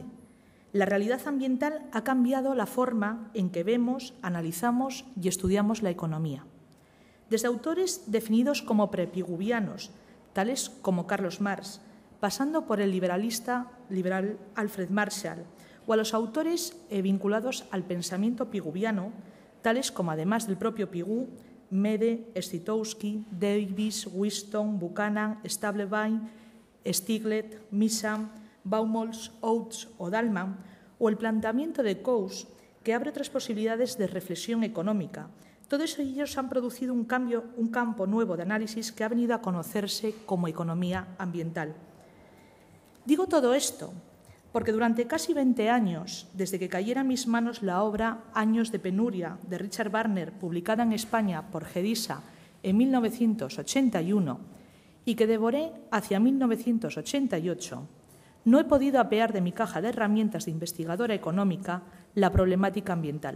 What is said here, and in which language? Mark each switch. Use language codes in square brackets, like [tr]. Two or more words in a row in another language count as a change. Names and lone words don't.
[es] La realidad ambiental ha cambiado la forma en que vemos, analizamos y estudiamos la economía. Desde autores definidos como prepiguvianos, tales como Carlos Marx, pasando por el liberal Alfred Marshall, o a los autores vinculados al pensamiento piguviano, tales como, además del propio Pigou, Mede, Stitowski, Davis, Whiston, Buchanan, Stablevine, Stiglet, Misam, Baumholz, Oates o Dahlmann, o el planteamiento de Coase, que abre otras posibilidades de reflexión económica. Todos ellos han producido un campo nuevo de análisis que ha venido a conocerse como economía ambiental. Digo todo esto porque durante casi 20 años, desde que cayera en mis manos la obra Años de penuria de Richard Wagner, publicada en España por Gedisa en 1981 y que devoré hacia 1988, no he podido apear de mi caja de herramientas de investigadora económica la problemática ambiental.